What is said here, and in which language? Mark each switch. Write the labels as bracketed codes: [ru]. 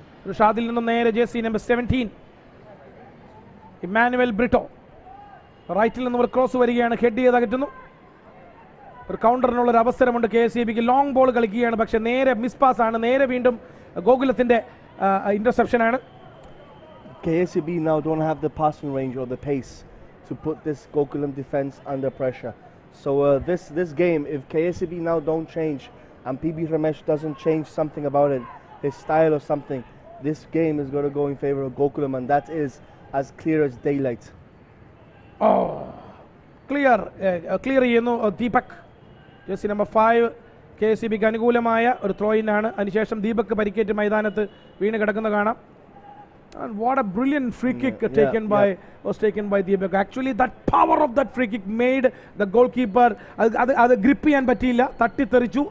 [ml] റിഷാദിൽ നിന്നും നേരെ jersey number 17 Emmanuel Britto. റൈറ്റിൽ നിന്നും ഒരു ക്രോസ് വരികയാണ്, ഹെഡ് ചെയ്ത് അകറ്റുന്നു. ഒരു കൗണ്ടറിനുള്ളൊരു അവസരമുണ്ട് KSEBക്ക്. ലോങ് ബോൾ കളിക്കുകയാണ്, പക്ഷേ നേരെ മിസ് പാസ് ആണ്. നേരെ വീണ്ടും ഗോകുലത്തിൻ്റെ ഇന്റർസെപ്ഷൻ ആണ്. [en] KSEB now don't have the passing range or the pace to put this GOKULAM defense under pressure. So this game, if KSEB now don't change and PB Ramesh doesn't change something about it, his style or something, this game is going to go in favor of GOKULAM, and that is as clear as daylight. [ml] Clear ചെയ്യുന്നു Deepak. Jersey number 5 KSEBക്ക് അനുകൂലമായ ഒരു throw in ആണ്. അതിനുശേഷം ദീപക് പരിക്കേറ്റ് മൈതാനത്ത് വീണ് കിടക്കുന്ന കാണാം. [en] And what a brilliant free kick taken by the Abek. Actually, that power of that free kick made the goalkeeper grip [ml] ചെയ്യാൻ പറ്റിയില്ല, തട്ടിത്തെറിച്ചു.